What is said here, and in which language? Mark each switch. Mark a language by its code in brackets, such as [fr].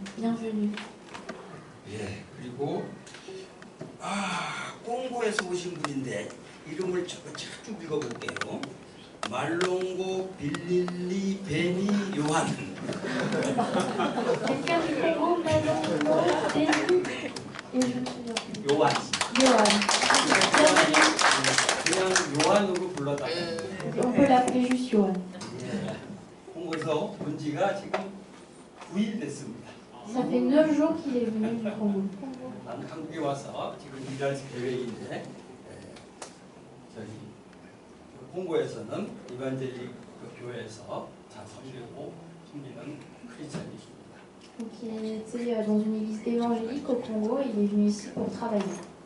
[fr] Bienvenue. [ko] 예, 그리고 꽁고에서 오신 분인데 이름을 쭉 읽어볼게요. 말롱고 빌릴리 베니 요한. [fr] Quelqu'un du Congo, Malongo, Béni et je ne me souviens plus. [ko] 요한. [fr] Johan. Bienvenue. [ko] 그냥 요한으로 불러달라. [fr] On peut l'appeler juste Johan. [ko] 꽁고에서 온 지가 지금 9일 됐습니다. [fr] Ça fait 9 jours qu'il est venu du Congo. [ko] 난 한국에 와서 지금 일할 계획인데 저희 콩고에서는 이반젤릭 교회에서 잘 섬기고 섬기는 크리스찬이십니다. [fr] Donc il était dans une église évangélique au Congo et il est venu ici pour travailler.